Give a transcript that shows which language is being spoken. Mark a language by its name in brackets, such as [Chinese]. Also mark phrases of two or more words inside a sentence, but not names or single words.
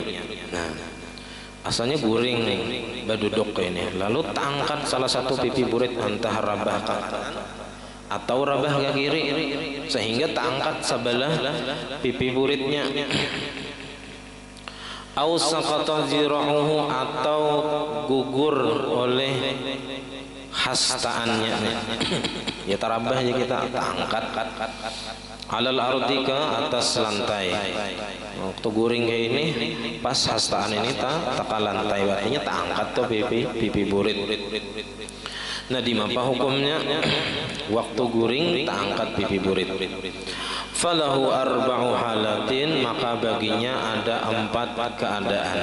[Banjar] Nah, asalnya guring nih berduduk ini, lalu terangkat salah satu pipi burit, entah rabah ke atau rabah ke kiri, sehingga terangkat sebelah pipi buritnya. [Arabic] أو سقط ذراعه, [Banjar] atau gugur oleh hastaannya. Ya tarabah aja kita terangkat [Arabic] على الأرض, [Banjar] ke atas lantai. Waktu guring kayak ini, pas hastaan ini tak lantai, artinya terangkat tuh pipi burit. Nah, di apa hukumnya? Waktu guring tak angkat pipi burit. [Arabic] فله أربع حالات, [Banjar] maka baginya ada 4 keadaan.